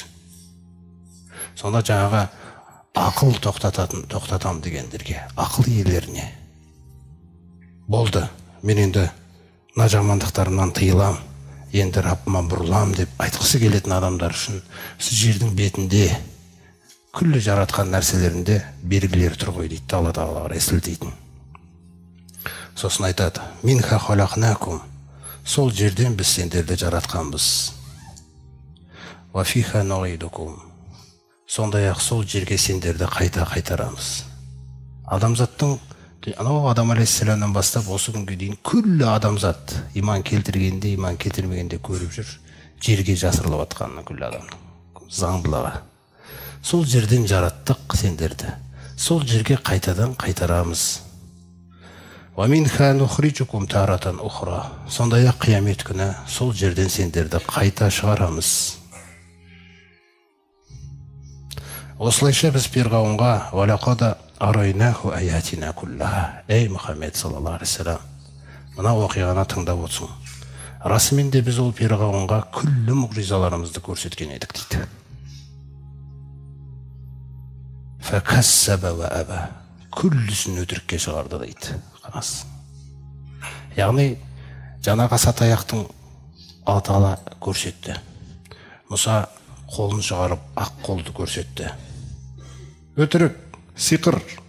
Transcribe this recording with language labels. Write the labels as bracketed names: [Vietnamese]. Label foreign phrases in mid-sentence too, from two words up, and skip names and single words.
[Kazakh] Сонда жаңағы ақыл тоқтатам дегендерге, ақыл иелеріне болды, мен енді мына жамандықтарымнан тыйылам, енді Раббыма бұрылам деп айтқысы келетін адамдар үшін сіз жердің бетінде күллі жаратқан нәрселерінде белгілер тұр ғой дейді Алла Тағалаға ресілдейтін. Сосын айтады: [Arabic] منها خلقناكم, [Kazakh] сол жерден біз сендерді жаратқанбыз. [Arabic] وفيها نعيدكم, [Kazakh] сондай-ақ сол жерге сендерді қайта қайтарамыз. Адамзаттың, анау Адам алейхиссаламнан бастап осы күнге дейін күллі адамзат иман келтіргенде, иман келтірмегенде көріп жүр, жерге жасырылып атқанын күллі адамның заңдылығы. Сол жерден жараттық сендерді, сол жерге қайтадан қайтарамыз. [Arabic] وَمِنْهَا نُخْرِجُكُمْ تَارَةً أُخْرَى, [Kazakh] сондай-ақ қиямет күні сол жерден сендерді қайта шығарамыз. Осылайша біз перғауынға [Arabic] وَلَقَدْ أَرَيْنَاهُ آيَاتِنَا كُلَّهَا, [Kazakh] ей Мұхаммед [Arabic] صلى الله عليه وسلم, [Kazakh] мына оқиғаны тыңдап отырсың. Расымен де біз ол перғауынға күллі мұғжизаларымызды көрсеткен едік дейді. [Arabic] فَكَسَّبَ وَأَبَى, [Kazakh] күллісін өтірікке шығарды дейді. Яғни жаңағы сатаяқтың Алла Тағала көрсетті. Мұса қолын шығарып ақ қолды көрсетті. Өтірік, сиқыр.